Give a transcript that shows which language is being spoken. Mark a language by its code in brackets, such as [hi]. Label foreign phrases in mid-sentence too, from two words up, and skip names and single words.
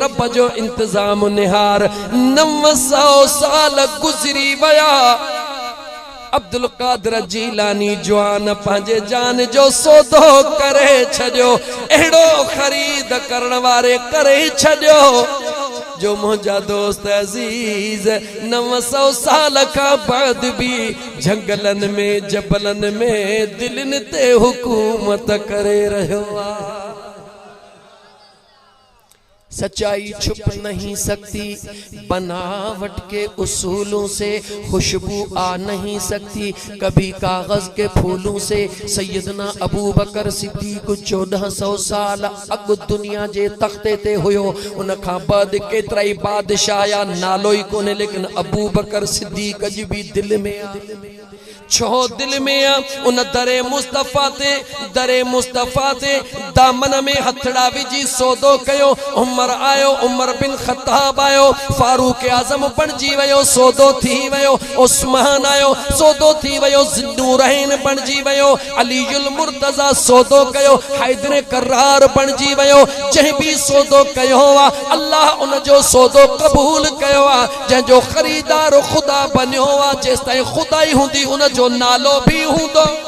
[sd] रब जो इंतज़ाम निहार 900 साल गुज़री विया अब्दुल कादिर जीलानी जवान पंहिंजे जान जो सौदो करे छॾियो अहिड़ो ख़रीद करण वारे करे छॾियो जो मुंहिंजा दोस्त अज़ीज़ 900 साल खां बाद भी जंगलन में जबलन में दिलनि ते हुकूमत करे रहियो आहे [ur] سچائی چھپ نہیں سکتی بناوٹ کے اصولوں سے خوشبو آ نہیں سکتی کبھی کاغذ کے پھولوں سے [sd] सैयदना अबू बकर सिद्दीक 1400 साल अग दुनिया जे तख्ते ते हुयो उन खां बाद केतराई बादशाह या नालो ही कोने लेकिन अबू बकर सिद्दीक अज भी दिल में छो दिल में उन दरे मुस्तफा ते दामन में हथड़ा विझी सौदो कयो उमर आयो उमर बिन खत्ताब आयो फारूक आजम बणजी वयो सौदो थी वयो उस्मान आयो सौदो थी वयो ज़ुन्नूरैन बणजी वयो अलीउल मुर्तज़ा सौदो कयो हैदर करार बणजी वयो जंहिं भी सौदो कयो अल्लाह उन जो सौदो कबूल कयो जंहिंजो ख़रीदार खुदा बनियो जेसिताईं खुदाई हुंदी उन जो नालो भी हूंदो